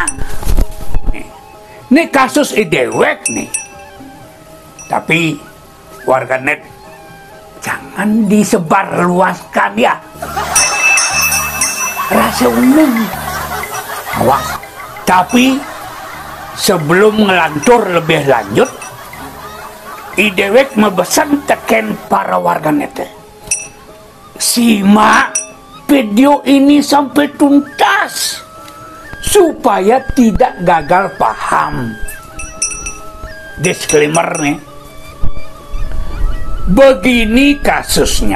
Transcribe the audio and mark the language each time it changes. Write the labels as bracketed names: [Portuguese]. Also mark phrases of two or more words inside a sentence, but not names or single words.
[Indonesian] Ini kasus idewek nih, tapi warganet jangan disebarluaskan ya, rahasia umum, awas. Tapi sebelum ngelantur lebih lanjut, idewek memesan teken para warganet, simak video ini sampai tuntas supaya tidak gagal paham. Disclaimer nih, begini kasusnya.